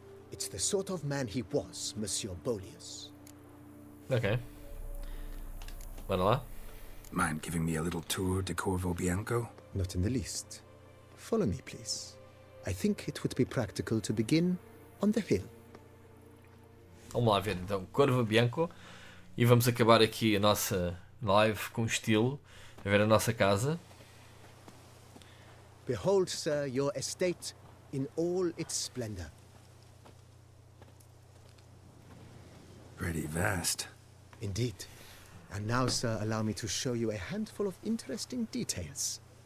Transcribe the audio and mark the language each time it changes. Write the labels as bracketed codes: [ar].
[en] It's the sort of man he was, Monsieur Bolius. [pt] Ok. Bora lá. [en] Mind giving me a little tour de Corvo Bianco? Not in the least. Follow me, please. I think it would be practical to begin on the hill. [pt] Vamos lá ver então, Corvo Bianco. E vamos acabar aqui a nossa live com estilo. A ver a nossa casa. [en] Behold, sir, your estate in all its splendor. Pretty vast. Indeed. And now, sir, allow me to show you a handful of interesting details.